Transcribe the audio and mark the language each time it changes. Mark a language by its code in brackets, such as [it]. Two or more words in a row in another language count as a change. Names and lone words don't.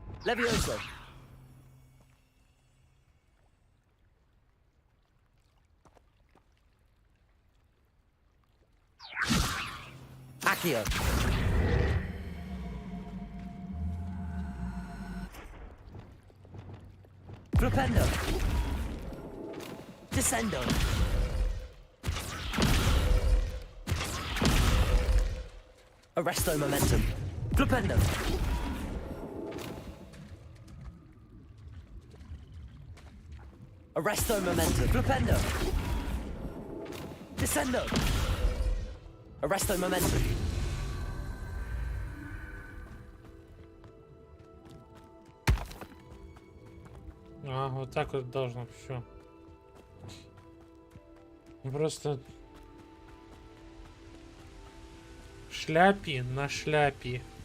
[la] Levioso. Accio. Flipendo. Descendo. Arresto momentum. Flipendo. Arresto momentum. Flipendo. Descendo. Arresto momentum. [ru] А, вот так вот должно все. Просто шляпи на шляпе.